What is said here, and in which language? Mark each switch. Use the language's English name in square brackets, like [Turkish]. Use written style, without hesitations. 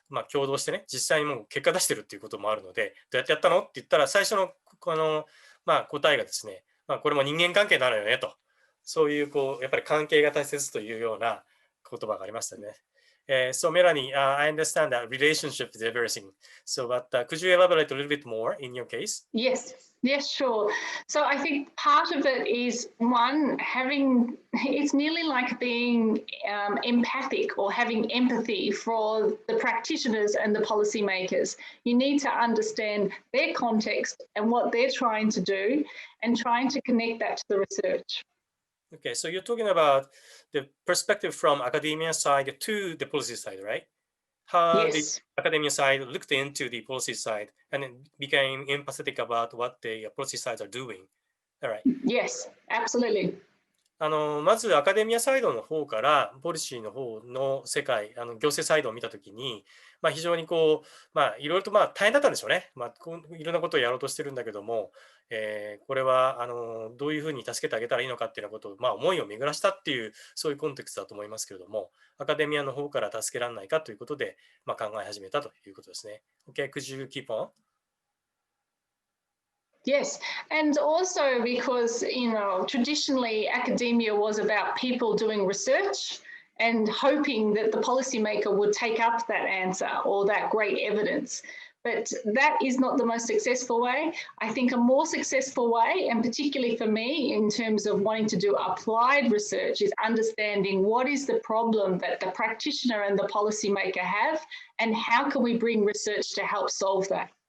[Japanese] 共同してね、実際にもう結果出してるっていうこともあるので、どうやってやったのって言ったら、最初の答えがですね、これも人間関係なのよねと、そういうやっぱり関係が大切というような言葉がありましたね。 [English] So Melanie, I understand that relationship is everything. So, but could you elaborate a little bit more in your case? Yes, sure. So I think part of it is one, it's nearly like being empathic or having empathy for the practitioners and the policymakers. You need to understand their context and what they're trying to do and trying to connect that to the research. Okay, so you're talking about the perspective from academia side to the policy side, right? How Yes. the academia side looked into the policy side and then became empathetic about what the policy sides are doing. All right. Yes, absolutely. [Japanese] まずアカデミアサイドの方からポリシーの方の世界、行政サイドを見たときに、非常にいろいろと大変だったんでしょうね。いろんなことをやろうとしてるんだけども、これはどういうふうに助けてあげたらいいのかっていうようなことを、思いを巡らしたっていう、そういうコンテクストだと思いますけれども、アカデミアの方から助けられないかということで、考え始めたということですね。 [English] Okay, could you keep on? Yes, and also because, traditionally academia was about people doing research and hoping that the policymaker would take up that answer or that great evidence. But that is not the most successful way. I think a more successful way, and particularly for me in terms of wanting to do applied research, is understanding what is the problem that the practitioner and the policymaker have and how can we bring research to help solve that.